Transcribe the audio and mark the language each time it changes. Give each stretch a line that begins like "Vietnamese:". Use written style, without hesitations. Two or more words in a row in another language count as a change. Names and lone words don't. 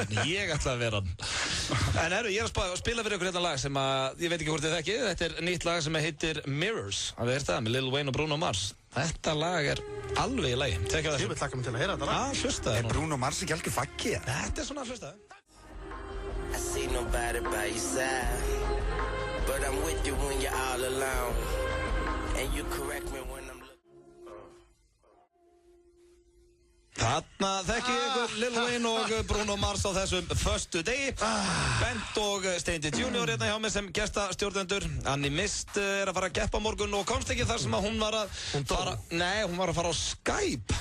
Icelandic: Ég ætla að vera hann. En ég er að spila fyrir ykkur hérna lag sem að, ég veit ekki hvort þið þekkið. Þetta er nýtt lag sem heitir Mirrors. Hafið heyrt það með Lil Wayne og Bruno Mars. Þetta lag er alveg í lagi. Tekja það. Ég vil taka mig til að heyra þetta lag. Já, hlustaðu. Er Bruno Mars ekki algjör faggi? Þetta er svona hlustaðu.
English: I see nobody by your side, but I'm with you when you're all alone, and you correct me when I'm
Icelandic: Þarna þekki ég ykkur Lil Wayne og Bruno Mars á þessum föstu degi. Bent og Steindi Junior hérna hjá mig sem gestastjórnendur. Annie Mist er að fara að geppa morgun og komst ekki þar sem að hún var að fara á Skype.